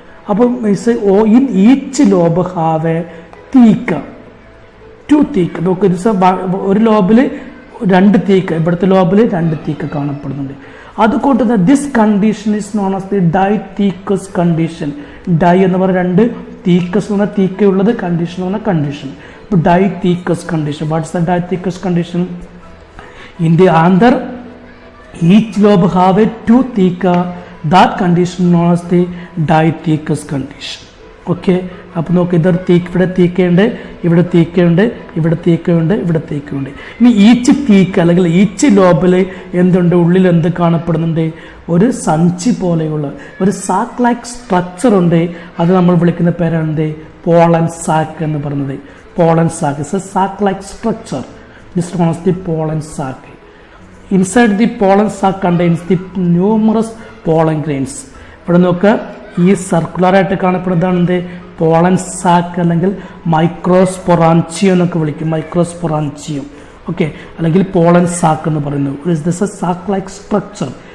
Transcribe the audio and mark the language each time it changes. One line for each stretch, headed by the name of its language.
English: അപ്പം in each lobe have a theca, 2 theca.
Malayalam: നോക്കുക, this ഒരു ലോബിൽ 2 തീക്ക, ഇവിടുത്തെ ലോബിൽ 2 തീക്ക കാണപ്പെടുന്നുണ്ട്. അതുകൊണ്ട് തന്നെ
English: This condition is known as the dithecous condition.
Malayalam: Dye എന്ന് പറഞ്ഞാൽ 2, തീക്കസ് എന്ന് പറഞ്ഞാൽ തീക്കയുള്ളത്, കണ്ടീഷൻ എന്ന് പറഞ്ഞാൽ condition.
English: Dithecous condition. What is the dithecous condition? In the anther, each lobe have a 2 theca. That condition known as the dithecous condition.
Malayalam: Okay, അപ്പോൾ നോക്ക്, ഇതൊരു ഇവിടെ തീക്കയുണ്ട്, ഇവിടെ തീക്കയുണ്ട്, ഇവിടെ തീക്കയുണ്ട്, ഇവിടെ തീക്കയുണ്ട്. ഇനി ഈച്ച് തീക്ക അല്ലെങ്കിൽ ഈച്ച് ലോബിൽ എന്തുണ്ട്? ഉള്ളിൽ എന്ത് കാണപ്പെടുന്നുണ്ട്? ഒരു സഞ്ചി പോലെയുള്ള ഒരു സാക്ക് ലൈക്ക് സ്ട്രക്ചർ ഉണ്ട്. അത് നമ്മൾ വിളിക്കുന്ന പേരാണ് പോളൻ സാക്ക് എന്ന് പറയുന്നത്.
English: Pollen sac is a sac-like structure. This is known as the pollen sac. Inside the pollen sac contains the numerous pollen grains.
Malayalam: ഇവിടെ നോക്കുക, ഈ സർക്കുലർ ആയിട്ട് കാണപ്പെടുന്നതാണ് പോളൻ സാക്ക്, അല്ലെങ്കിൽ മൈക്രോസ്പൊറാൻച്ചിയം എന്നൊക്കെ വിളിക്കും, മൈക്രോസ്പൊറാൻച്ചിയം. ഓക്കെ, അല്ലെങ്കിൽ പോളൻ സാക്ക് എന്ന് പറയുന്നു.
English: This a sac like structure.